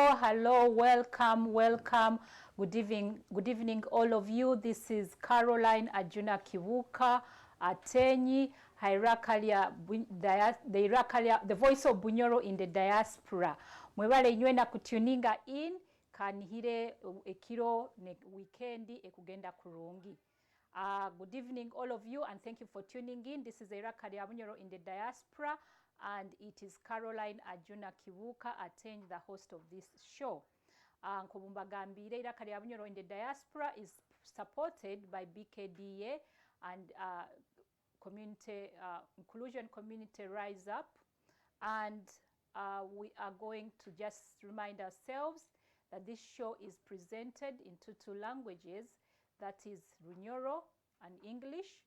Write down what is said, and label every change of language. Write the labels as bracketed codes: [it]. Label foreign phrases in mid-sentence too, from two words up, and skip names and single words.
[en] hello, welcome. Good evening, all of you. This is Caroline Ajuna Kivuka Atenyi, the voice of Bunyoro in the diaspora. [nyo] Mwebale nywena kutuninga in kanihire ekiro ne weekendi ekugenda kurungi. [en] Good evening, all of you, and thank you for tuning in. This is Irakalia Bunyoro in the diaspora, and it is Caroline Ajuna Kivuka Atenyi, the host of this show. Nkobumbagambire Irakalia Bunyoro in the diaspora is supported by BKDA and community inclusion community Rise Up, and we are going to just remind ourselves that this show is presented in two languages, that is Runyoro and English.